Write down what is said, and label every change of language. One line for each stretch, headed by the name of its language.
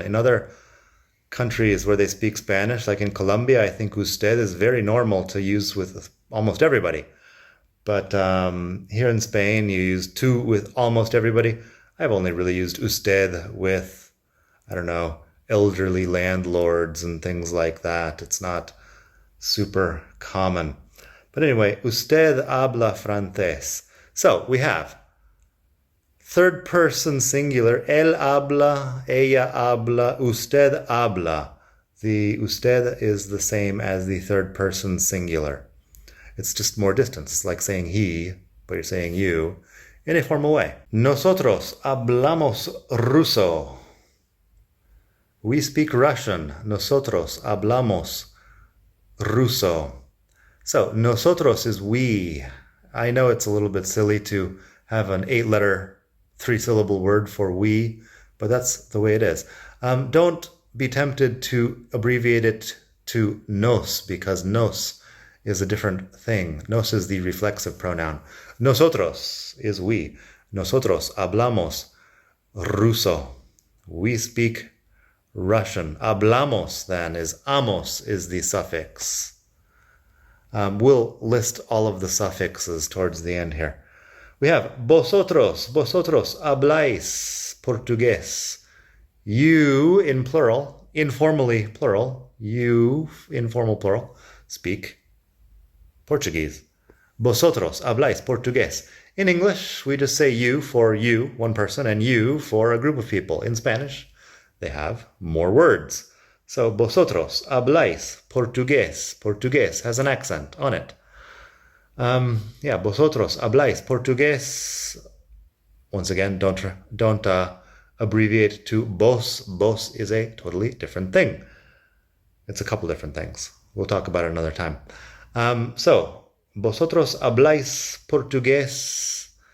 English: In other countries where they speak Spanish, like in Colombia, I think usted is very normal to use with almost everybody. But here in Spain, you use tú with almost everybody. I've only really used usted with, elderly landlords and things like that. It's not super common. But anyway,
Spanish: usted habla francés.
English: So we have third person singular,
Spanish: él habla, ella habla, usted habla.
English: The usted is the same as the third person singular. It's just more distance. It's like saying he, but you're saying you in a formal way.
Spanish: Nosotros hablamos ruso.
English: We speak Russian.
Spanish: Nosotros hablamos ruso.
English: So, nosotros is we. I know it's a little bit silly to have an 8-letter, 3-syllable word for we, but that's the way it is. Don't be tempted to abbreviate it to nos, because nos is a different thing. Nos is the reflexive pronoun. Nosotros is we.
Spanish: Nosotros hablamos ruso.
English: We speak Russian. Hablamos, then, is amos is the suffix. We'll list all of the suffixes towards the end here. We have
Spanish: vosotros habláis portugués.
English: You, in plural, informally plural, you, informal plural, speak Portuguese.
Spanish: Vosotros habláis portugués.
English: In English, we just say you for you, one person, and you for a group of people. In Spanish, they have more words.
Spanish: So, vosotros habláis portugués.
English: Portugués has an accent on it.
Spanish: Vosotros habláis portugués.
English: Once again, don't abbreviate to vos. Vos is a totally different thing. It's a couple different things. We'll talk about it another time.
Spanish: So, vosotros habláis portugués.